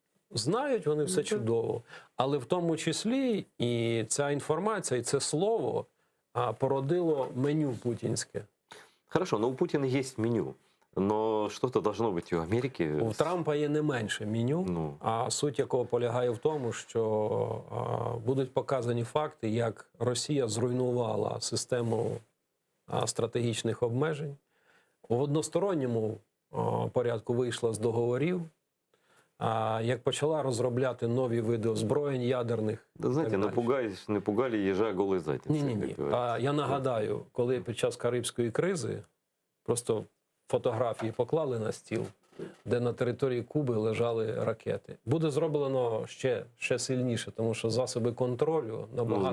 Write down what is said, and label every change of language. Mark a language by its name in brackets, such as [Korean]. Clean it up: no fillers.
[Ukrainian] Знають вони все чудово, але в тому числі і ця інформація, і це слово породило меню путінське. [Russian] Хорошо, но у Путина есть меню. Но что-то должно быть и у Америки. [Ukrainian] У Трампа є не менше меню, Ну. а суть якого полягає в тому, що будуть показані факти, як Росія зруйнувала систему стратегічних обмежень. У односторонньому порядку вийшла з договорів, як почала розробляти нові види озброєнь ядерних. [Russian] Да, знаете, напугали ежа голой задницей. [Ukrainian] Ні. [Russian] как говорится. [Ukrainian] Я нагадаю, коли під час Карибської кризи просто фотографії поклали на стіл, де на території Куби лежали ракети. Буде зроблено ще сильніше, тому що засоби контролю набагато.